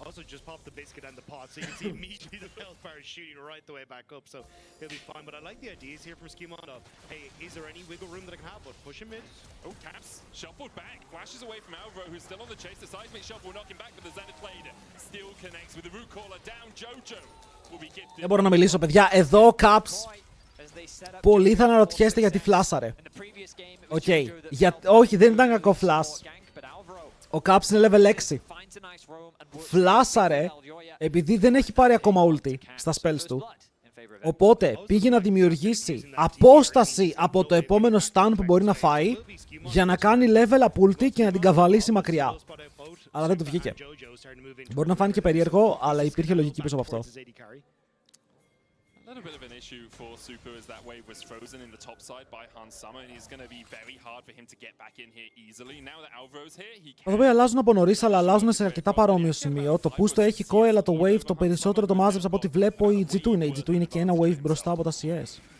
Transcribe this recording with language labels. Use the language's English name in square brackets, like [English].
[English] Also just pop the biscuit and the pot, so you can see immediately the health bar is shooting right the way back up, so he'll be fine. But I like the ideas here from Skimon of, hey, is there any wiggle room that I can have? But push him mid. Oh, Caps shuffled back, flashes away from Alvaro, who's still on the chase. The seismic shuffle will knock him back, but the Xanath Blade still connects with the root caller down. Jojo will be gifted. [Greek] Δεν μπορώ να μιλήσω, παιδιά. Εδώ ο Caps. Πολλοί θα αναρωτιέστε γιατί φλάσαρε. Οκ. Όχι, δεν ήταν κακό φλάσ. Ο Caps είναι level 6. Φλάσαρε επειδή δεν έχει πάρει ακόμα ulti στα spells του. Οπότε πήγε να δημιουργήσει απόσταση από το επόμενο stun που μπορεί να φάει για να κάνει level up ulti και να την καβαλήσει μακριά. Αλλά δεν του βγήκε. Μπορεί να φάνηκε περίεργο, αλλά υπήρχε λογική πίσω από αυτό. [English] A little bit of an issue for Super as that wave was frozen in the top side by Hans Summer, and it's going to be very hard for him to get back in here easily. Now that Alvaro's here, he can... [Greek] Εδώ αλλάζουν από νωρίς, αλλά αλλάζουν σε αρκετά παρόμοιο σημείο. Το push το έχει Koi, αλλά το wave το περισσότερο το μάζεψε από ό,τι βλέπω η G2 είναι. Η G2 είναι και ένα wave μπροστά από τα CS.